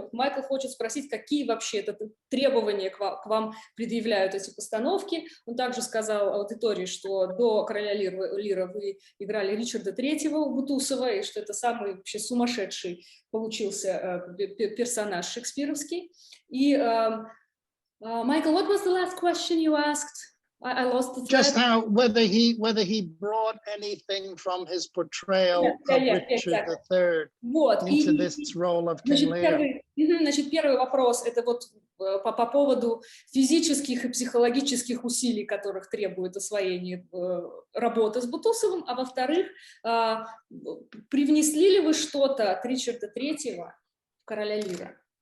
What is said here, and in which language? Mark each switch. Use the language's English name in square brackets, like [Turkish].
[Russian] Вот Майкл хочет спросить, какие вообще требования к вам предъявляют эти постановки. Он также сказал аудитории, что до «Короля Лира» вы играли Ричарда III у Бутусова, и что это самый вообще сумасшедший получился персонаж шекспировский. [English] И, Michael, what was the last question you asked? I lost the thread. Just how whether he brought anything from his portrayal of Richard III into this role of King Lear. [Russian] Значит, первый вопрос это вот по поводу физических и психологических усилий, которых требует освоение работы с Бутусовым, а во-вторых, привнесли ли вы что-то от Ричарда III в «Короля Лира»?